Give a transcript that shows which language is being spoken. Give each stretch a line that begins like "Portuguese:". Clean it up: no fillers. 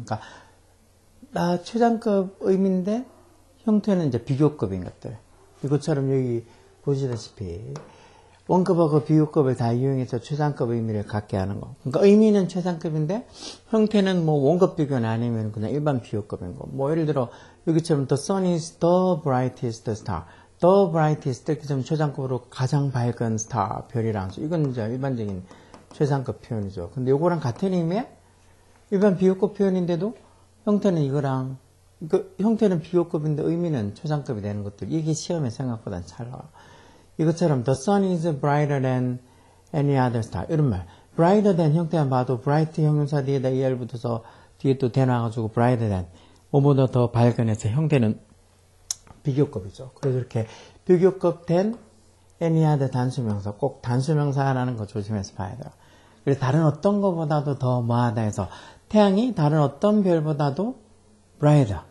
Korean: 그러니까, 최상급 의미인데, 형태는 이제 비교급인 것들. 이것처럼 여기 보시다시피, 원급하고 비교급을 다 이용해서 최상급 의미를 갖게 하는 거. 그러니까 의미는 최상급인데, 형태는 뭐 원급 비교는 아니면 그냥 일반 비교급인 거. 뭐, 예를 들어, 여기처럼
English: the sun is the brightest star. the brightest
Korean: 이렇게 좀 최상급으로 가장 밝은 스타, 별이랑. 이건 이제 일반적인 최상급 표현이죠. 근데 요거랑 같은 의미의 일반 비교급 표현인데도 형태는 이거랑, 형태는 비교급인데 의미는 최상급이 되는 것들. 이게 시험에 생각보다 잘 나와요. 이것처럼
English: the sun is brighter than any other star.
Korean: 이런 말.
English: brighter than
Korean: 형태만 봐도 bright 형용사 뒤에다 er 붙어서 뒤에 또 대놔가지고 brighter than. 뭐보다 더 밝은 해서 형태는 비교급이죠. 그래서 이렇게 비교급 된 any other 단수명사. 꼭 단수명사라는 거 조심해서 봐야 돼요. 그래서 다른 어떤 것보다도 더 뭐하다 해서 태양이 다른 어떤 별보다도 brighter.